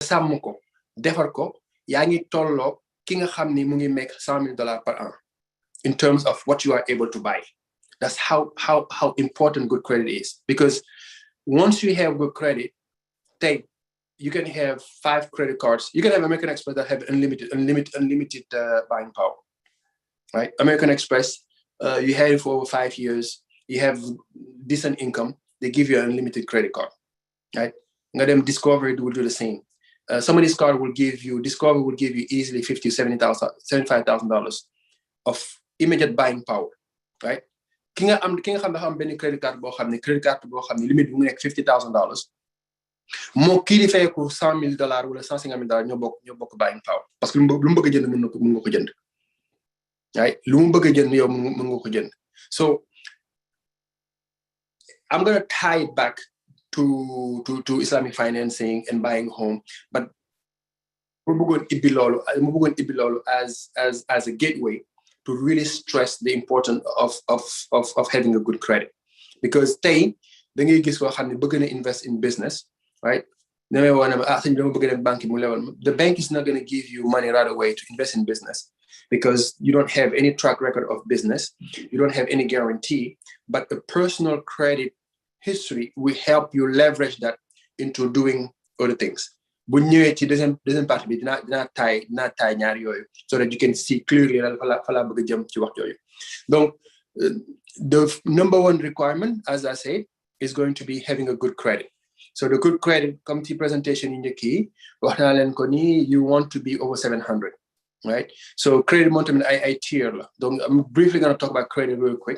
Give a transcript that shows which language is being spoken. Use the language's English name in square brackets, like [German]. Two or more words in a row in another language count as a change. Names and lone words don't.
[Wolof] sàmm ko defar ko yaa ngi tolloo ki nga xam ni mu ngi [English] make $100,000 per an in terms of what you are able to buy. That's how important good credit is, because once you have good credit, you can have 5 credit cards. You can have American Express that have unlimited buying power, right? American Express, you have it for over 5 years. You have decent income. They give you an unlimited credit card, right? Discovery will do the same. Some of these cards will give you, Discovery will give you easily $50,000, $75,000 of immediate buying power, right? [Wolof] Ki nga xam dafa am benn [English] credit card [Wolof] boo xam ne limite bu mu nekk $50,000 moo kii di fay ko $100,000 wala $150,000 ñoo bokk [English] buying power, [French] parce que [Wolof] lu mu bëgg a jënd mën nga ko jënd, right? Lu mu bëgg a jënd yow mën nga ko jënd. [English] So I'm gonna tie it back to Islamic financing and buying home, but [Wolof] mu bëggoon ibbi loolu [English] as a gateway to really stress the importance of having a good credit, because [Wolof] tey da ngay gis koo xam ne bëgg na [English] invest in business, right? The bank is not going to give you money right away to invest in business because you don't have any track record of business, you don't have any guarantee, but the personal credit history will help you leverage that into doing other things. [Wolof] Bu ñëwee ci [French] deuxième partie [Wolof] bi dinaa taay ñaar yooyu [English] so that you can see clearly [Wolof] fa la bëgg a jëm ci wax yooyu. [English] Donc the number one requirement, as I said, is going to be having a good credit. So the good credit, come to presentation in the key, you want to be over 700, right? So credit mountain I tier. I'm briefly going to talk about credit real quick.